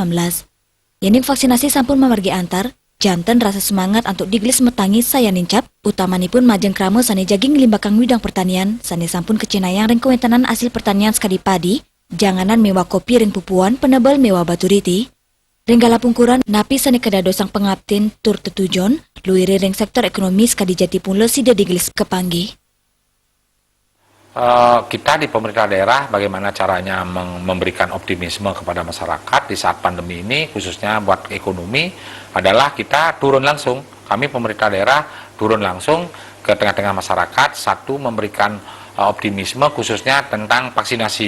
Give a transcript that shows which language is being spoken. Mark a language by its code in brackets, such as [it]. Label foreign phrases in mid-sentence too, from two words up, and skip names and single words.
[ban] Yening vaksinasi sampun memargi antar, janten [id] rasa semangat untuk [ban] digelis metangi saya nincap, utamanipun majeng krame sani jaging limbakang widang pertanian, sani sampun kecinayang ring kewentanan [id] hasil pertanian [ban] sekadi padi, janganan mewah kopi ring pupuan penebal mewah baturiti. Ringgala pungkuran napi sani kedadosang pengabtin tur tetujon, luiri ring [id] sektor ekonomi [ban] sekadi jati pun sida digelis kepanggih. [id] Kita di pemerintah daerah bagaimana caranya memberikan optimisme kepada masyarakat di saat pandemi ini, khususnya buat ekonomi, adalah kita turun langsung. Kami pemerintah daerah turun langsung ke tengah-tengah masyarakat, satu memberikan optimisme khususnya tentang vaksinasi.